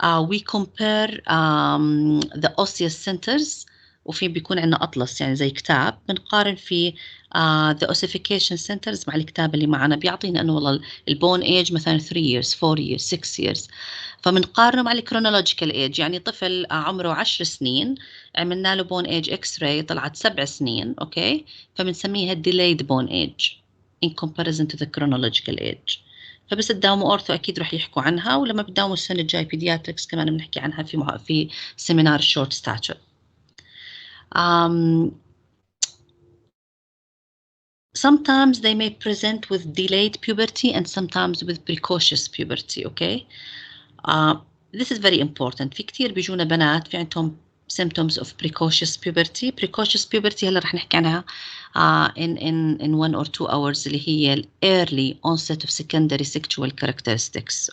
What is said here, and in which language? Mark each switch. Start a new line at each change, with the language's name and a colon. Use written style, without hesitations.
English: We compare the osseous centers,
Arabic: وفي بيكون عندنا أطلس يعني زي كتاب بنقارن فيه
English: the ossification centers
Arabic: مع الكتاب اللي معنا, بيعطينا انه والله البون ايج مثلا 3 years 4 years 6 years. فبنقارنه مع الكرونولوجيكال ايج. يعني طفل عمره 10 سنين عملنا له بون ايج اكس راي طلعت 7 سنين. اوكي. فبنسميها
English: delayed bone age in comparison to the chronological age.
Arabic: فبس تداوموا اورثو اكيد رح يحكوا عنها, ولما بتداوموا السنه الجاي بيدياتريكس كمان بنحكي عنها في سيمينار short stature.
English: Sometimes they may present with delayed puberty and sometimes with precocious puberty. Okay. This is very important.
Arabic: في كتير بيجونا بنات في عندهم
English: symptoms of precocious puberty. Precocious puberty
Arabic: هلا رح نحكي عنها
English: in 1 or 2 hours,
Arabic: اللي هي ال
English: early onset of secondary sexual characteristics.